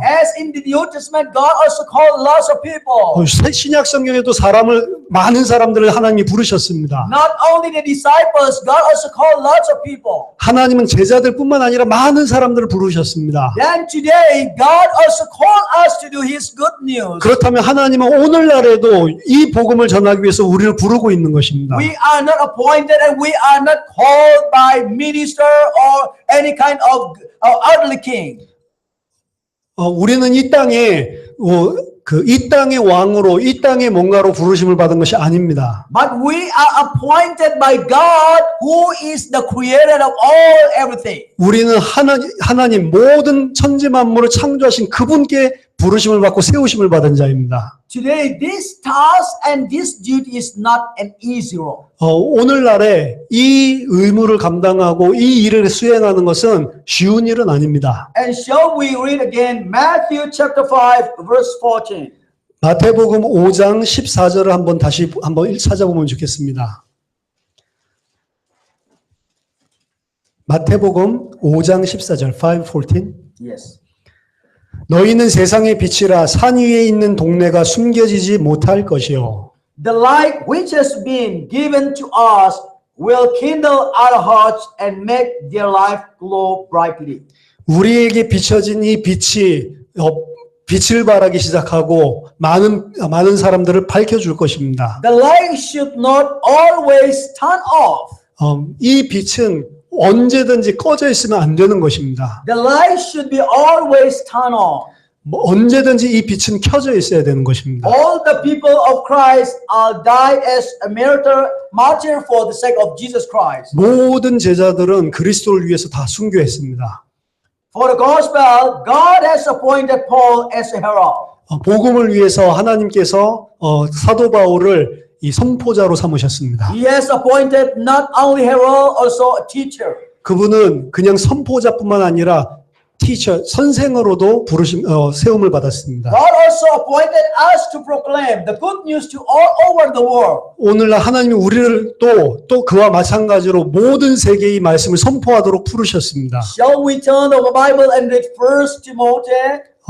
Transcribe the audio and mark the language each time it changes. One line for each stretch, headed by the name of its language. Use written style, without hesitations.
English: As in the New Testament, God also called lots of people.
Korean: 신약 성경에도 많은 사람들을 하나님이 부르셨습니다.
English: Not only the disciples, God also called lots of people.
Korean: 하나님은 제자들뿐만 아니라 많은 사람들을 부르셨습니다.
English: Then today, God also called us to do His good news.
Korean: 그렇다면 하나님은 오늘날에도 이 복음을 전하기 위해서 우리를 부르고 있는 것입니다.
English: We are not appointed and we are not called by minister or any kind of earthly king.
Korean: 우리는 이 땅에 이 땅의 왕으로 이 땅의 뭔가로 부르심을 받은 것이 아닙니다.
English: But we are appointed by God, who is the creator of all everything.
Korean: 우리는 하나님 모든 천지 만물을 창조하신 그분께 부르심을 받고 세우심을 받은 자입니다.
English: Today, this task and this duty is not an easy role.
Korean: 오늘날에 이 의무를 감당하고 이 일을 수행하는 것은 쉬운 일은 아닙니다.
English: And shall we read again Matthew chapter 5 verse 14.
Korean: 마태복음 5장 14절을 한번 찾아보면 좋겠습니다. 마태복음 5장 14절 5:14.
English: Yes.
Korean: 너희는 세상의 빛이라 산 위에 있는 동네가 숨겨지지 못할 것이요.
English: The light which has been given to us will kindle our hearts and make their life glow brightly.
Korean: 우리에게 비춰진 이 빛이 빛을 발하기 시작하고 많은 사람들을 밝혀줄 것입니다.
English: The light should not always turn off.
Korean: 이 빛은 언제든지 꺼져 있으면 안 되는 것입니다.
English: The light should be always turned on.
Korean: 언제든지 이 빛은 켜져 있어야 되는 것입니다.
English: All the people of Christ died as a martyr for the sake of Jesus Christ.
Korean: 모든 제자들은 그리스도를 위해서 다 순교했습니다.
English: For the gospel, God has appointed Paul as a herald.
Korean: 복음을 위해서 하나님께서 사도 바울을 이 선포자로 삼으셨습니다.
English: He has appointed not only herald, also a teacher.
Korean: 그분은 그냥 선포자뿐만 아니라 티처, 선생으로도 세움을 받았습니다.
English: God also appointed us to proclaim the good news to all over the world.
Korean: 오늘날 하나님이 우리를 또 그와 마찬가지로 모든 세계의 말씀을 선포하도록 부르셨습니다.
English: Shall we turn the Bible and read 1 Timothy?